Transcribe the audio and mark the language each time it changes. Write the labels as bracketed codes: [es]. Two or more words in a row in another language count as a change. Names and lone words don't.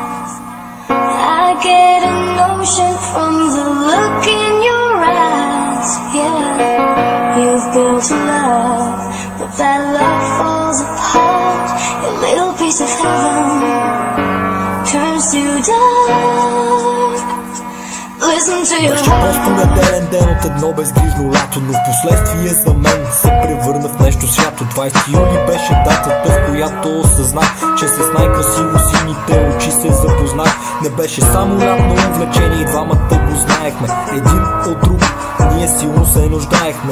[en] I get a notion from the look in your eyes. Yeah, you've built a love, but that love falls apart. Your little piece of heaven turns to dark. Listen to your heart. [bg] Беше просто неделен ден от едно безгрижно лято, но впоследствие за мен се превърна в нещо свято. 20 юли беше датата, в която осъзнах, че с най-красиво сините очи се запознах. Не беше само лятно увлечение и двамата го знаехме. Един от друг ние силно се нуждаехме.